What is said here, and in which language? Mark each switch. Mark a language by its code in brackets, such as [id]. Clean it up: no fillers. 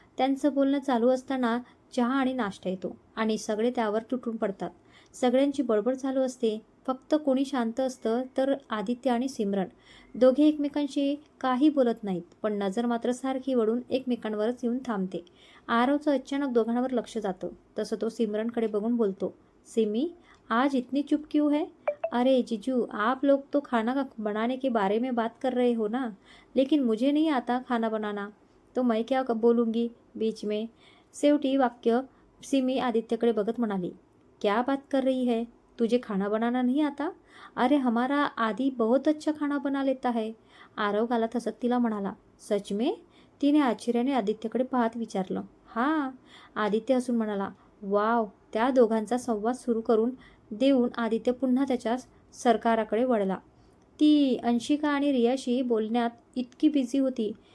[mr] त्यांचं बोलणं चालू असताना चहा आणि नाश्ता येतो आणि सगळे त्यावर तुटून पडतात. सगळ्यांची बडबड चालू असते. फक्त कोणी शांत असतं तर आदित्य आणि सिमरन. दोघे एकमेकांशी काही बोलत नाहीत, पण नजर मात्र सारखी वळून एकमेकांवरच येऊन थांबते. आरवचं अचानक दोघांवर लक्ष जातं. तसं तो सिमरनकडे बघून बोलतो. [hi] सिमी, आज इतनी चुप क्यों है? अरे जीजू, आप लोग तो खाना बनाने के बारे में बात कर रहे हो ना, लेकिन मुझे नहीं आता खाना बनाना. तो मैं क्या बोलूँगी बीच में. [mr] शेवटी वाक्य सिमी आदित्यकडे बघत म्हणाली, [hi] क्या बात कर रही है, तुझे खाना बनाना नहीं आता. अरे हमारा आदि बहुत अच्छा खाना बना लेता है. [mr] आरव गालात हसत तिला म्हणाला, [hi] सच में. [mr] तिने आश्चर्याने आदित्यकडे पाहत विचारलं. हां. आदित्य हसून म्हणाला, वाव. त्या दोघांचा संवाद सुरू करून देऊन आदित्य पुन्हा त्याच्या सरकाराकडे वळला. ती अंशिका आणि रियाशी बोलण्यात इतकी बिझी होती.